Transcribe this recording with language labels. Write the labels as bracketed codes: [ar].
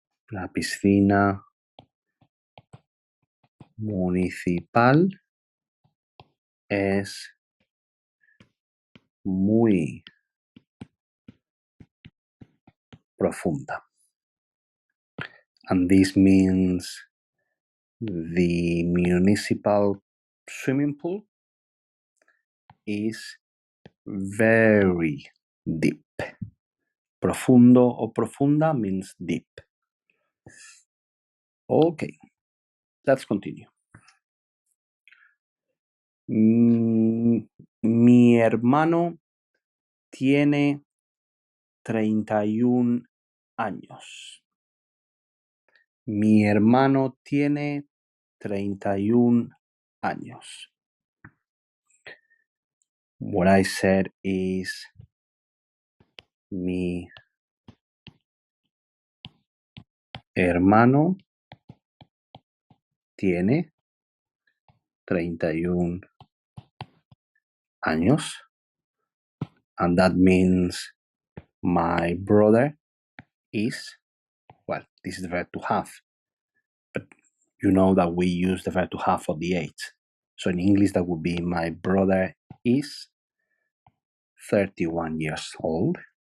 [es] La piscina municipal es muy profunda. [en] And this means the municipal swimming pool is very deep. [es] Profundo o profunda [en] means deep. Okay, let's continue. [es] Mi hermano tiene 31 años. Mi hermano tiene 31 años. [en] What I said is [es] mi hermano tiene 31 años. [en] And that means my brother is, well, this is the verb to have. But you know that we use the verb to have for the age. So in English, that would be my brother is 31 years old.